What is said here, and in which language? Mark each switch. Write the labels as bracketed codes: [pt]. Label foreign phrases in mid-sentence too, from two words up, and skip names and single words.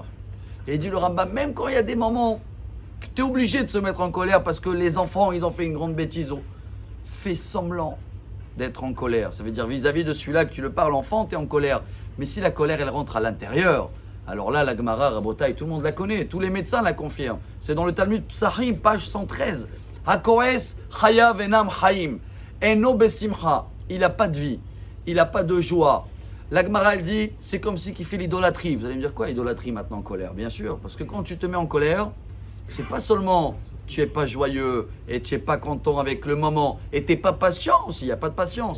[fr] Et il dit le Rambam, même quand il y a des moments que tu es obligé de se mettre en colère parce que les enfants, ils ont fait une grande bêtise, fais semblant d'être en colère. Ça veut dire vis-à-vis de celui-là que tu le parles, enfant, tu es en colère. Mais si la colère, elle rentre à l'intérieur, alors là, la Gemara, Rabotai, tout le monde la connaît, tous les médecins la confirment. C'est dans le Talmud Psachim, page 113. [he] הכועס חייו אינם חיים אינו בשמחה. [fr] Il n'a pas de vie, il n'a pas de joie. La Gemara, elle dit, c'est comme si qu'il fait l'idolâtrie. Vous allez me dire quoi, idolâtrie maintenant en colère? Bien sûr, parce que quand tu te mets en colère, c'est pas seulement tu n'es pas joyeux et tu n'es pas content avec le moment et tu n'es pas patient aussi, il n'y a pas de patience.